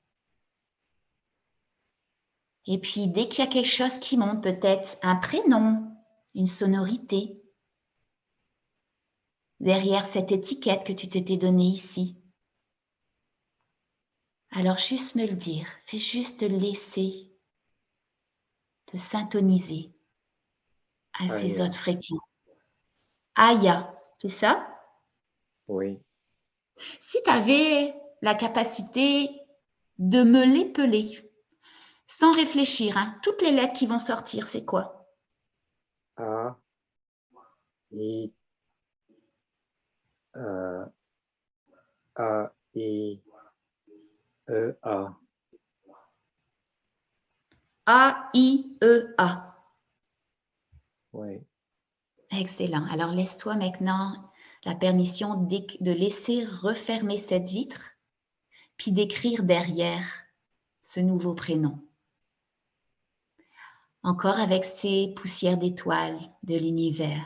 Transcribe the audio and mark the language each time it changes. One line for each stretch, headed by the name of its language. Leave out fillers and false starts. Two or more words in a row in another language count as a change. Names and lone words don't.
French: Et puis, dès qu'il y a quelque chose qui monte, peut-être un prénom, une sonorité, derrière cette étiquette que tu t'étais donnée ici, alors juste me le dire, fais juste te laisser te syntoniser à ces Aya. autres fréquences. Aya, c'est ça? Oui. Si tu avais la capacité de me l'épeler, sans réfléchir, hein, toutes les lettres qui vont sortir, c'est quoi? A, I, A, I, E, A. A-I-E-A. Oui. Excellent. Alors, laisse-toi maintenant la permission de laisser refermer cette vitre, puis d'écrire derrière ce nouveau prénom. Encore avec ces poussières d'étoiles de l'univers.